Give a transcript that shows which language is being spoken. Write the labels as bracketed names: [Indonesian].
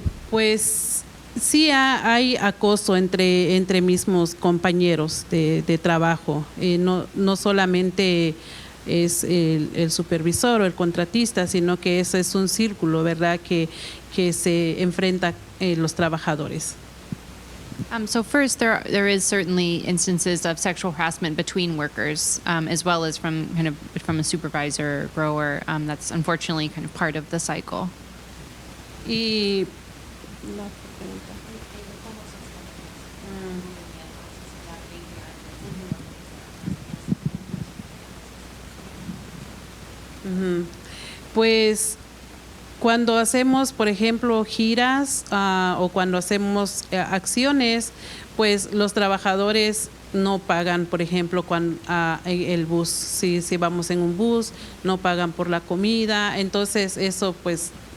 [Spanish] Pues sí hay acoso entre mismos compañeros de trabajo, no solamente es el supervisor o el contratista, sino que ese es un círculo, ¿verdad?, que se enfrenta los trabajadores. [English] So first, there is certainly instances of sexual harassment between workers, as well as from a supervisor or grower. That's unfortunately kind of part of the cycle. [Spanish] Y pues cuando hacemos, por ejemplo, giras o cuando hacemos acciones, pues los trabajadores no pagan, por ejemplo, cuando el bus, si vamos en un bus, no pagan por la comida, entonces eso pues